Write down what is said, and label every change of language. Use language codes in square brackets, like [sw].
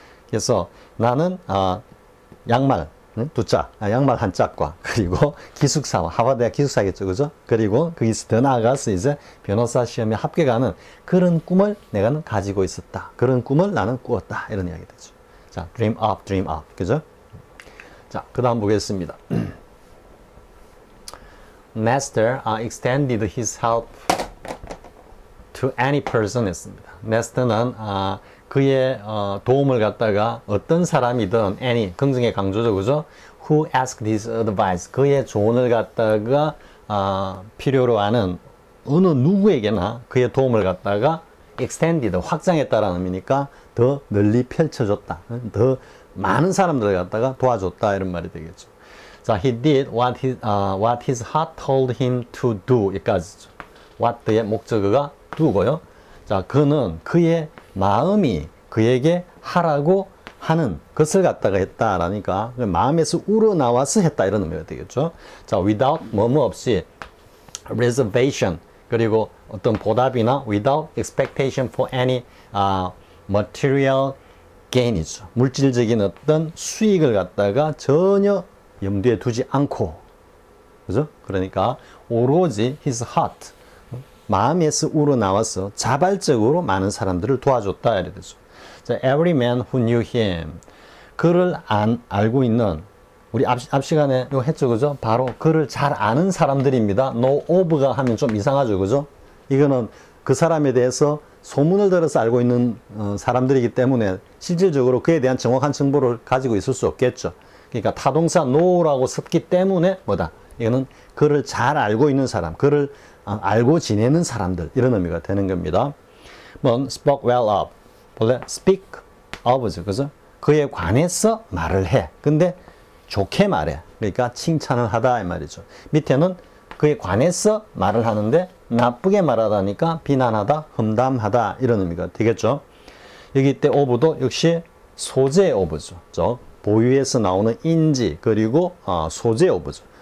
[ko] 그래서 나는 양말 두 짝, 양말 한 짝과 그리고 기숙사와 하버드대학 기숙사겠죠, 그죠? 그리고 거기서 더 나아가서 이제 변호사 시험에 합격하는 그런 꿈을 내가 가지고 있었다. 그런 꿈을 나는 꾸었다. 이런 이야기 되죠. 자, [en] dream up, [ko] 그죠? 자, 그 다음 보겠습니다. [en] Nestor extended his help to any person [ko] 했습니다. 네스터는 그의 도움을 갖다가 어떤 사람이든 any, 긍정의 강조죠, 그죠? [en] Who asked his advice, [ko] 그의 조언을 갖다가 필요로 하는 어느 누구에게나 그의 도움을 갖다가 extended, 확장했다라는 의미니까 더 널리 펼쳐줬다. 더 많은 사람들을 갖다가 도와줬다 이런 말이 되겠죠. [en] 자, he did what his heart told him to do [ko] 여기까지죠. what의 목적어가 do고요. 자, 그는 그의 마음이 그에게 하라고 하는 것을 갖다가 했다라니까 마음에서 우러나와서 했다 이런 의미가 되겠죠. [en] 자, without [ko] 뭐뭐 없이 [en] reservation, [ko] 그리고 어떤 보답이나 [en] without expectation for any material gain이죠. [ko] 물질적인 어떤 수익을 갖다가 전혀 염두에 두지 않고, 그죠? 그러니까 오로지 his heart, 마음에서 우러나와서 자발적으로 많은 사람들을 도와줬다 이래 되죠. 자, [en] every man who knew him, [ko] 그를 알고 있는, 우리 앞 시간에 이거 했죠, 그죠? 바로 그를 잘 아는 사람들입니다. know of가 하면 좀 이상하죠, 그죠? 이거는 그 사람에 대해서 소문을 들어서 알고 있는 사람들이기 때문에 실질적으로 그에 대한 정확한 정보를 가지고 있을 수 없겠죠. 그러니까 타동사 know라고 썼기 때문에 뭐다? 이거는 그를 잘 알고 있는 사람, 그를 알고 지내는 사람들, 이런 의미가 되는 겁니다. 뭐 [en] spoke well of, [ko] 원래 speak of죠, 그죠? 그에 관해서 말을 해. 근데 좋게 말해. 그러니까 칭찬을 하다 이 말이죠. 밑에는 그에 관해서 말을 하는데 나쁘게 말하다니까 비난하다, 험담하다 이런 의미가 되겠죠. 여기 때 of도 역시 소재 of죠. 보유에서 나오는 인지, 그리고 소재 of죠.